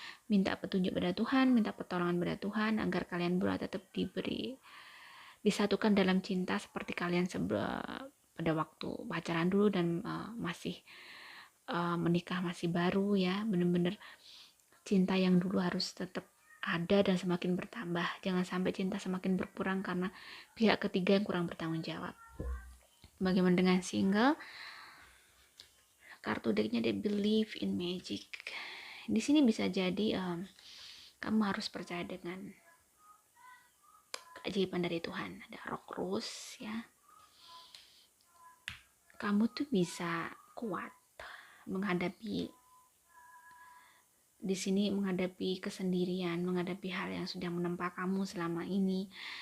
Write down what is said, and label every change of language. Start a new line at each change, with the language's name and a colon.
Indonesian: Minta petunjuk pada Tuhan, minta pertolongan pada Tuhan agar kalian berdua tetap disatukan dalam cinta seperti kalian pada waktu pacaran dulu dan masih menikah masih baru ya. Bener-bener cinta yang dulu harus tetap ada dan semakin bertambah. Jangan sampai cinta semakin berkurang karena pihak ketiga yang kurang bertanggung jawab. Bagaimana dengan single? Kartu decknya
English: they believe in magic.
Indonesian: Di sini bisa jadi kamu harus percaya dengan keajaiban dari Tuhan. Ada rock rose ya. Kamu tuh bisa kuat menghadapi di sini, menghadapi kesendirian, menghadapi hal yang sudah menempa kamu selama ini.